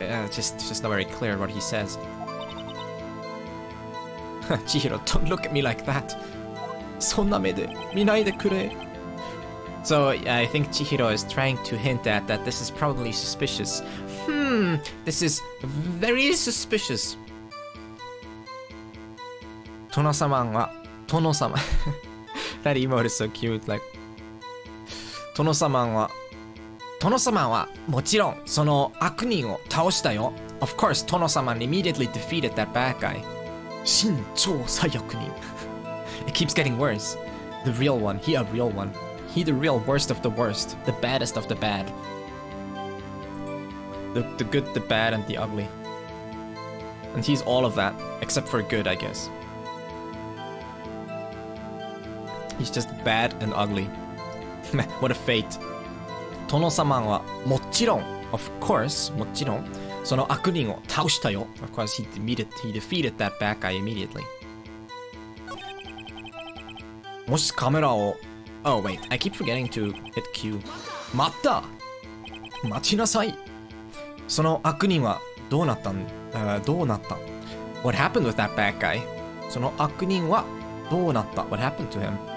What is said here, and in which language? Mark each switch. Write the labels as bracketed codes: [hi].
[en] Just not very clear what he says. Chihiro, don't look at me like that. [ja] そんな目で見ないでくれ. [en] So I think Chihiro is trying to hint at that this is probably suspicious. This is very suspicious. Tono-sama wa Tono-sama. That emote is so cute. [ja] Like Tono-sama wa もちろんその悪人を倒したよ. [en] Of course, Tono-sama immediately defeated that bad guy. 真超最悪人.It keeps getting worse. The real one. He a real one. He the real worst of the worst. The baddest of the bad. The good, the bad, and the ugly. And he's all of that, except for good, I guess. He's just bad and ugly. What a fate. [ja] Tono-sama wa もちろん [en] of course, [ja] もちろんその悪人を倒したよ. [en] Of course, he defeated that bad guy immediately. [ja] もしカメラを [en] Oh wait, I keep forgetting to hit Q. [ja] 待った!待ちなさい! その悪人はどうなったん、どうなった [en] What happened with that bad guy? [ja] その悪人はどうなった [en] What happened to him?